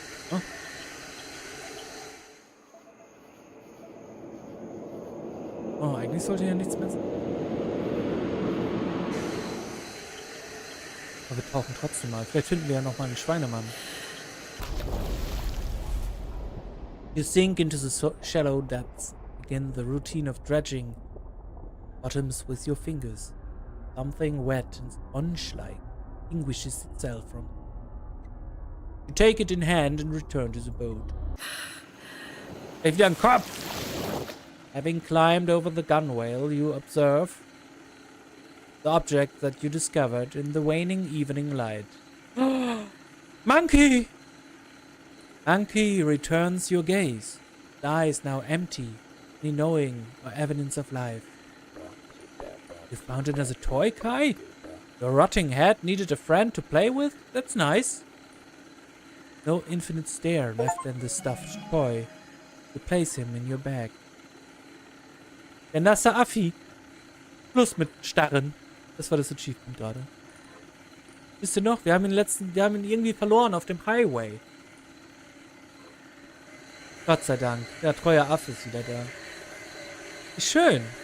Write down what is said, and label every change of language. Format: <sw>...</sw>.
<de>Oh. Oh, eigentlich sollte ja nichts mehr sein. Aber wir tauchen trotzdem mal. Vielleicht finden wir ja noch mal einen Schweinemann.</de> <en>You sink into the shallow depths. Begin the routine of dredging bottoms with your fingers. Something wet and sponge-like distinguishes itself from. You take it in hand and return to the boat. If you're Kopf! Having climbed over the gunwale, you observe the object that you discovered in the waning evening light. Monkey! Monkey returns your gaze. The eyes now empty, any knowing or evidence of life. You found it as a toy, Kai? Your rotting head needed a friend to play with? That's nice. No infinite stare left in the stuffed toy. You place him in your bag.</en> <de>Der nasse Affi. Schluss mit Starren. Das war das Achievement gerade. Wisst ihr noch? Wir haben ihn irgendwie verloren auf dem Highway. Gott sei Dank. Der treue Affe ist wieder da. Wie schön.</de>